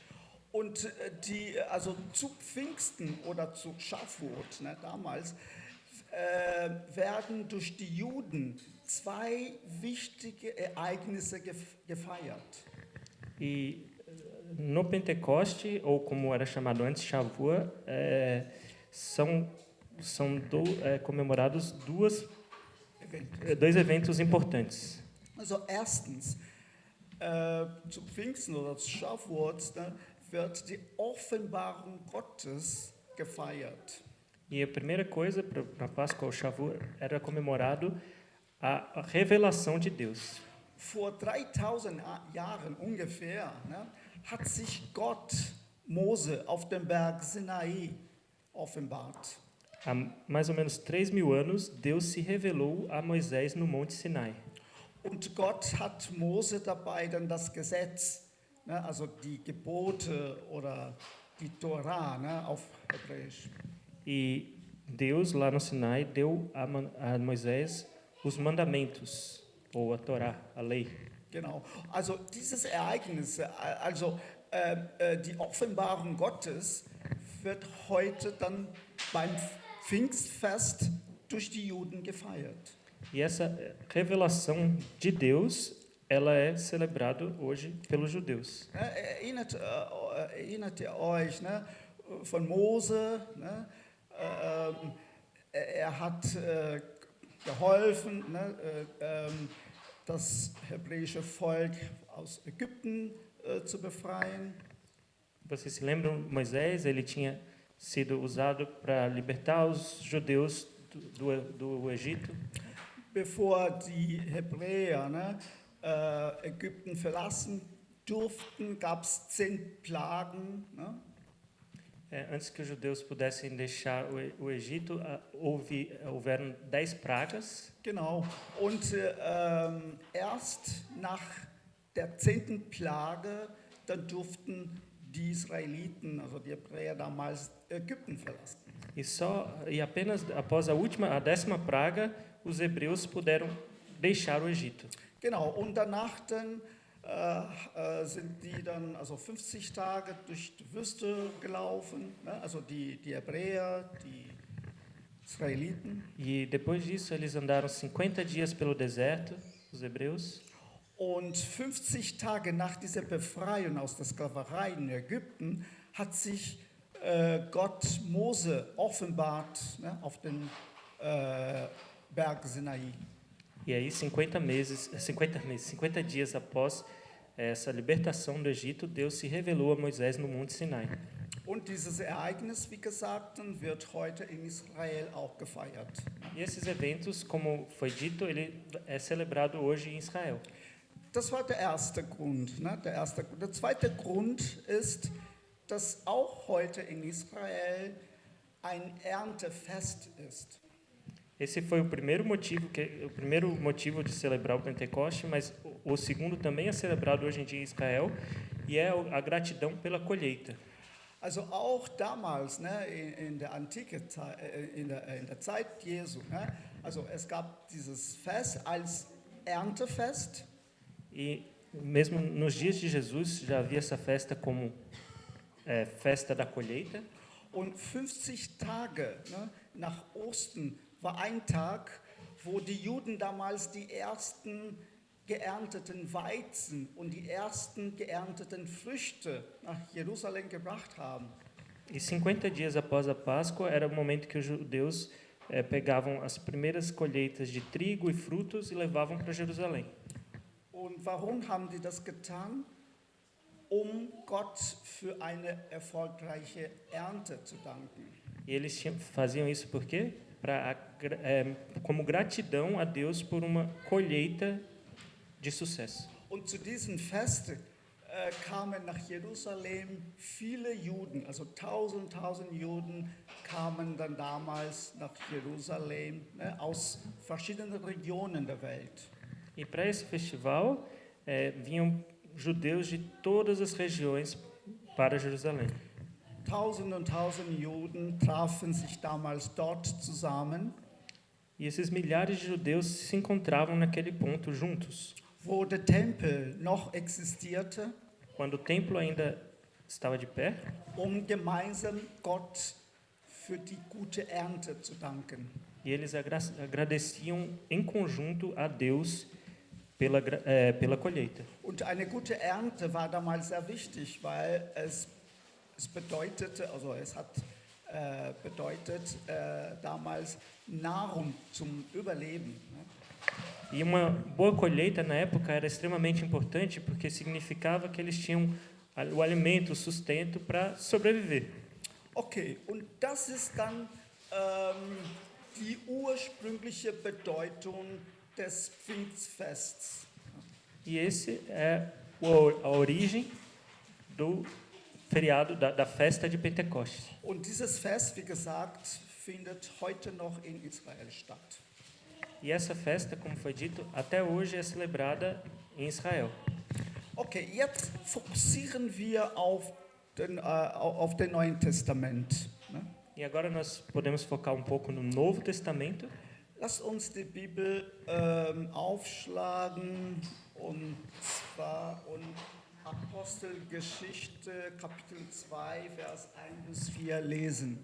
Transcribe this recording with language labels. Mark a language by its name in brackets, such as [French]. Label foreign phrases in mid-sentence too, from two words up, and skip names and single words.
[German] Und also zu Pfingsten oder zu Schafurt, ne, damals, werden durch die Juden zwei wichtige Ereignisse gefeiert. [Portuguese] E no Pentecoste, ou como era chamado antes, Shavuot, são comemorados dois eventos importantes. [German] Also erstens, zu Pfingsten oder zu Schafurt, ne, wird die Offenbarung Gottes gefeiert. [Portuguese] E a primeira coisa para a Páscoa, o Shavuot, era comemorado a revelação de Deus. [German] Vor 3000 Jahren ungefähr, ne, hat sich Gott Mose auf dem Berg Sinai offenbart. [Portuguese] Há mais ou menos 3.000 anos, Deus se revelou a Moisés no Monte Sinai. [German] Und Gott hat Mose dabei dann das Gesetz, ne, also die Gebote oder die Torah, ne, auf Hebräisch. [Portuguese] E Deus, lá no Sinai, deu a Moisés os mandamentos, ou a Torá, a lei. [German] Genau. Also dieses Ereignis, also die Offenbarung Gottes wird heute dann beim Pfingstfest durch die Juden gefeiert. [Portuguese] E essa revelação de Deus, ela é celebrada hoje pelos judeus. [German] Erinnert ihr euch, ne, von Mose, ne? Hat geholfen, ne, das hebräische Volk aus Ägypten zu befreien. [Portuguese] Vocês se lembram, Moisés, ele tinha sido usado para libertar os judeus do Egito. [German] Bevor die Hebräer, ne, Ägypten verlassen durften, gab es 10 Plagen. Ne? [Portuguese] Antes que os judeus pudessem deixar o Egito, houveram 10 pragas. [German] Genau. Und erst nach der 10. Plage, dann durften die Israeliten, also die Hebräer damals, Ägypten verlassen. [Portuguese] E apenas após a 10ª praga, os hebreus puderam deixar o Egito. [German] Genau. Und danach dann sind die dann also 50 Tage durch die Wüste gelaufen, ne? Also die Hebräer, die Israeliten. [Portuguese] E depois disso eles andaram 50 dias pelo deserto, os hebreus. [German] Und 50 Tage nach dieser Befreiung aus der Sklaverei in Ägypten hat sich Gott Mose offenbart, ne, auf den Berg Sinai. [Portuguese] E aí 50 dias após essa libertação do Egito, Deus se revelou a Moisés no Monte Sinai. [German] Und dieses Ereignis, wie gesagt, wird heute in Israel auch gefeiert. [Portuguese] E esses eventos, como foi dito, ele é celebrado hoje em Israel. [German] Das war der erste Grund. Ne? Der zweite Grund ist, dass auch heute in Israel ein Erntefest ist. [Portuguese] Esse foi o primeiro motivo de celebrar o Pentecoste, mas o segundo também é celebrado hoje em dia em Israel, e é a gratidão pela colheita. [German] Also auch damals, ne, in der Antike, in der Zeit Jesu, ne, also es gab dieses Fest als Erntefest. [Portuguese] E mesmo nos dias de Jesus já havia essa festa como festa da colheita. [German] Und 50 Tage, ne, nach Osten war ein Tag, wo die Juden damals die ersten geernteten Weizen und die ersten geernteten Früchte nach Jerusalem gebracht haben. [Portuguese] E 50 dias após a Páscoa era o momento que os judeus pegavam as primeiras colheitas de trigo e frutos e levavam para Jerusalém. [German] warum haben die das getan? Um Gott für eine erfolgreiche Ernte zu danken. [Portuguese] E eles faziam isso por quê? Como gratidão a Deus por uma colheita de sucesso. [German] Und zu diesem Fest kamen nach Jerusalem viele Juden, also tausend Juden kamen dann damals nach Jerusalem, ne, aus verschiedenen Regionen der Welt. [Portuguese] E para esse festival vinham judeus de todas as regiões para Jerusalém. [German] Tausend und tausend Juden trafen sich damals dort zusammen, [Portuguese] E esses milhares de judeus se encontravam naquele ponto juntos. [German] wo der Tempel noch existierte, [Portuguese] Quando o templo ainda estava de pé, [German] um gemeinsam Gott für die gute Ernte zu danken. [Portuguese] e eles agradeciam em conjunto a Deus pela colheita. [German] Und eine gute Ernte war damals sehr wichtig, weil es bedeutete, also es hat bedeutet damals Nahrung zum Überleben. Ne? [Portuguese] E uma boa colheita na época era extremamente importante porque significava que eles tinham o alimento, o sustento para sobreviver. [German] Okay, und das ist dann die ursprüngliche Bedeutung des Pfingstfests. [Portuguese] E esse é a origem do feriado, da festa de Pentecostes. [German] Und dieses Fest, wie gesagt, findet heute noch in Israel statt. [Portuguese] E essa festa, como foi dito, até hoje é celebrada em Israel. [German] Okay, jetzt fokussieren wir auf den Neuen Testament. Ne? [Portuguese] E agora nós podemos focar um pouco no Novo Testamento. [German] Lasst uns die Bibel aufschlagen, und zwar Apostelgeschichte, Kapitel 2, Vers 1 bis 4 lesen.